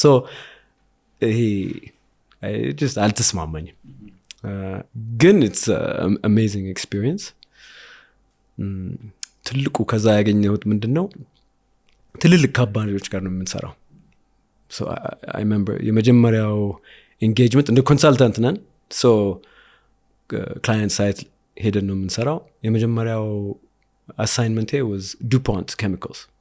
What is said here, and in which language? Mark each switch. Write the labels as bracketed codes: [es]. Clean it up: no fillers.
[am] So ይሄ just አልተስማማኝም. ግን [en] it's an amazing experience. [am] ትልቁ ከዛ ያገኘሁት ምንድነው ትልልቅ ካምፓኒዎች ጋር ነው የምንሰራው. [en] So I remember [am] የመጀመሪያው engagement እንደ ኮንሳልታንት ነን. So client side ሄደን ነው የምንሰራው. የመጀመሪያው [en] assignment was DuPont Chemicals.